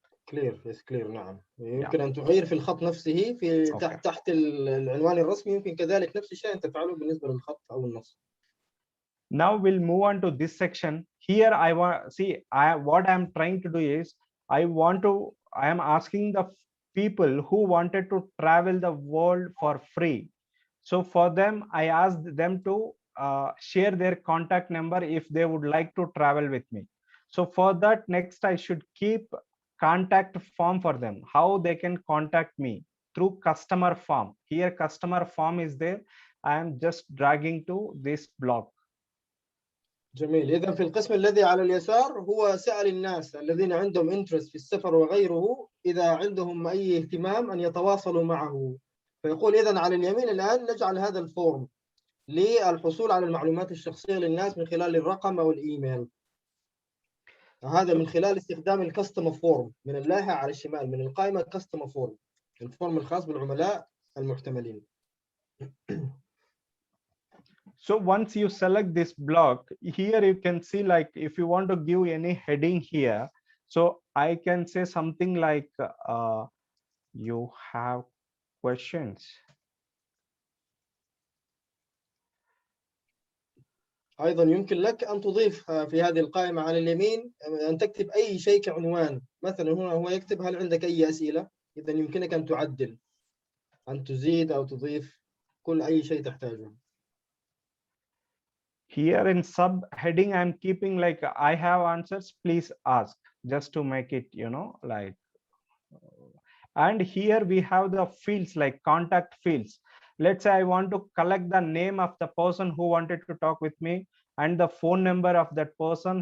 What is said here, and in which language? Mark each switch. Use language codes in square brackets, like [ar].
[en] clear. [ar] نعم، يمكن أن تغير في الخط نفسه في تحت العنوان الرسمي، يمكن كذلك نفس الشيء أن تفعله بالنسبة للخط أو النص. [en] Now we'll move on to this section. Here I want what I'm trying to do is I am asking the people who wanted to travel the world for free. So for them, I asked them to share their contact number if they would like to travel with me. So for that, next I should keep contact form for them, how they can contact me through customer form. Here customer form is there. I am just dragging to this block. [ar] جميل. إذا في القسم الذي على اليسار هو سأل الناس الذين عندهم انترست في السفر وغيره إذا عندهم أي اهتمام أن يتواصلوا معه، فيقول إذا على اليمين الآن نجعل هذا الفورم للحصول على المعلومات الشخصية للناس من خلال الرقم أو الإيميل. هذا من خلال استخدام الكاستمر فورم من اللايحة على الشمال من القائمة كاستمر فورم، الفورم الخاص بالعملاء المحتملين. [en] So once you select this block, here you can see like if you want to give any heading here, so I can say something like you have questions. [ar] أيضا يمكن لك أن تضيف في هذه القائمة على اليمين أن تكتب أي شيء كعنوان. مثلا هنا هو يكتب هل عندك أي أسئلة؟ إذا يمكنك أن تعدل، أن تزيد أو تضيف كل أي شيء تحتاجه. [en] Here in subheading, I'm keeping like I have answers, please ask, just to make it, you know, like. And here we have the fields like contact fields. Let's say I want to collect the name of the person who wanted to talk with me and the phone number of that person.